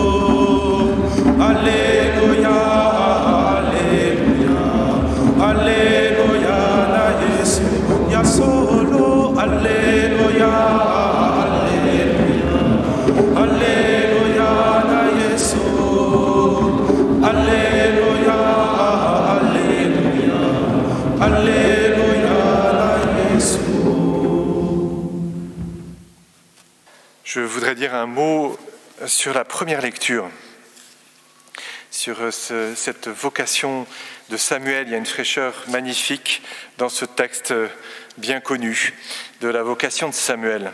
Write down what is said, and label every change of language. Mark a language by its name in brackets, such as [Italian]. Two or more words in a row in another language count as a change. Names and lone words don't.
[Lingala] Alleluia, alleluia, alleluia na Yesu. Ya solo, alleluia, alleluia, alleluia na Yesu. Alleluia, alleluia, alleluia na Yesu. [French] Je voudrais dire un mot sur la première lecture, sur cette vocation de Samuel. Il y a une fraîcheur magnifique dans ce texte bien connu de la vocation de Samuel.